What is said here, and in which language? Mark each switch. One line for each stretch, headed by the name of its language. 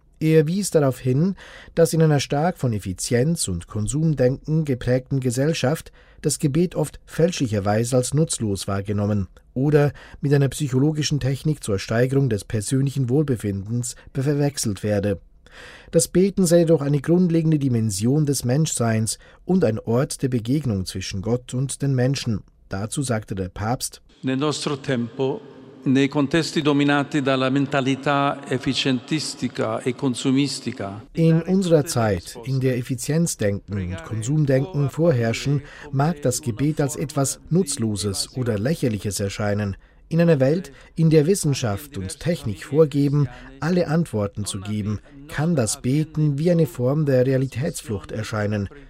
German: Er wies darauf hin, dass in einer stark von Effizienz und Konsumdenken geprägten Gesellschaft das Gebet oft fälschlicherweise als nutzlos wahrgenommen oder mit einer psychologischen Technik zur Steigerung des persönlichen Wohlbefindens verwechselt werde. Das Beten sei jedoch eine grundlegende Dimension des Menschseins und ein Ort der Begegnung zwischen Gott und den Menschen. Dazu sagte der Papst:
Italian: Nel nostro tempo, nei contesti dominati dalla mentalità efficientistica e consumistica,
German: in unserer Zeit, in der Effizienzdenken und Konsumdenken vorherrschen, mag das Gebet als etwas Nutzloses oder Lächerliches erscheinen. In einer Welt, in der Wissenschaft und Technik vorgeben, alle Antworten zu geben, kann das Beten wie eine Form der Realitätsflucht erscheinen.